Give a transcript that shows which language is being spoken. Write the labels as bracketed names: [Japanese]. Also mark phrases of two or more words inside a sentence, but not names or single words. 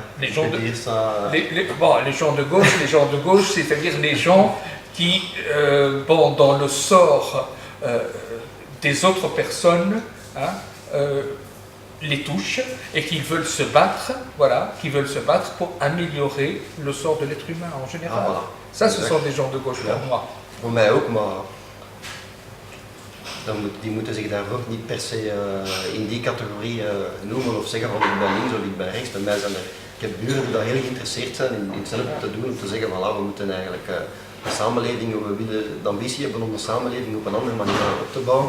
[French] Les gens de gauche, c'est-à-dire les gens qui, dans le sort des autres personnes, les touchent et qui veulent se battre, voilà, qui veulent se battre pour améliorer le sort de l'être humain en général. Voilà. Ça, ce sont des gens de gauche pour moi. [Dutch] Voor mij ook, maar die moeten zich daarvoor niet per se in die categorie noemen of zeggen van ik ben links of ik ben rechts. Bij mij zijn ik heb buren die daar heel geïnteresseerd zijn in hetzelfde te doen, om te zeggen van we moeten eigenlijk de samenleving, we willen de ambitie hebben om de samenleving op een andere manier op te bouwen.